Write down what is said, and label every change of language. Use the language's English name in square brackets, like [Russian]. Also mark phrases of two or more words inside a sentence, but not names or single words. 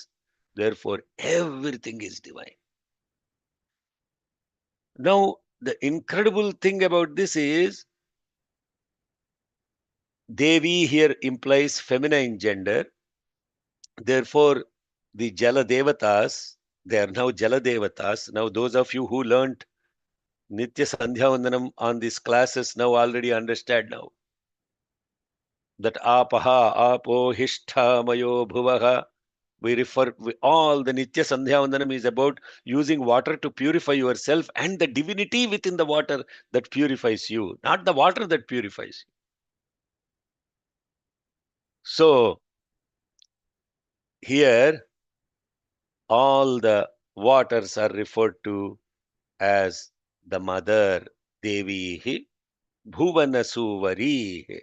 [English] Therefore, everything is divine. Now, the incredible thing about this is Devi here implies feminine gender. Therefore, the Jala Devatas, they are now Jala Devatas. Now, those of you who learnt Nitya Sandhya Vandanam on these classes now already understand now that [Sanskrit] apaha, apo, hishtha, mayo, bhuvaha. [English] All the Nitya Sandhya Vandanam is about using water to purify yourself and the divinity within the water that purifies you, not the water that purifies you. So, here, all the waters are referred to as the mother, Devi, Bhuvanasuvari.